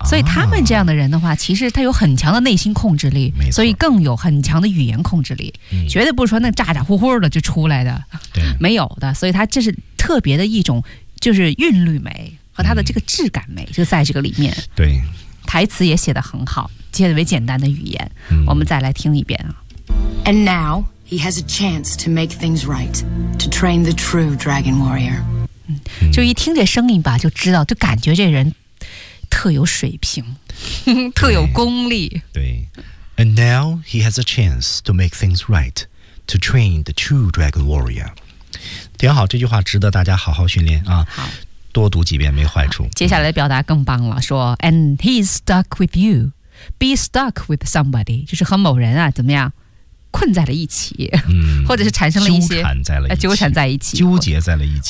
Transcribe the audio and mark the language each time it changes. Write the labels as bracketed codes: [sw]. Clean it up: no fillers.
[zh] 所以他们这样的人的话，其实他有很强的内心控制力，所以更有很强的语言控制力，绝对不是说那咋咋呼呼的就出来的，对，没有的。所以他这是特别的一种，就是韵律美和他的这个质感美就在这个里面。对，台词也写得很好。特别简单的语言，我们再来听一遍啊。 [en] And now he has a chance to make things right, to train the true dragon warrior. [zh] 就一听这声音吧，就知道，就感觉这人特有水平，特有功力。对。 [en] And now he has a chance to make things right, to train the true dragon warrior. [zh] 挺好，这句话值得大家好好训练啊。好，多读几遍没坏处。接下来表达更棒了，说 [en] And he's stuck with you. Be stuck with somebody, [zh] 就是和某人啊怎么样困在了一起、或者是产生了一些纠缠在了一起，纠结在了一起，